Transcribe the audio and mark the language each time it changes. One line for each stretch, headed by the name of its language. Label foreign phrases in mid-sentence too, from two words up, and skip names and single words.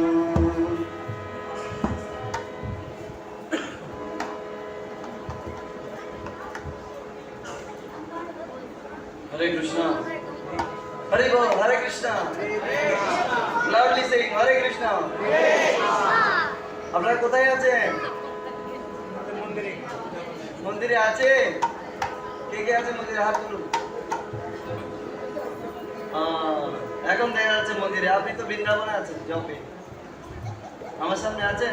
English: Hare Krishna. Hare Bol, Hare Krishna. Loudly saying Hare Krishna.
Bangla: আপনারা কোথায় আছেন? মন্দিরে আছে? কে কে আছে মন্দিরে? হাত তুলুন। এখন দেখা যাচ্ছে মন্দিরে। আপনি তো বৃন্দাবনে আছেন, জপে। আমার সামনে আছেন?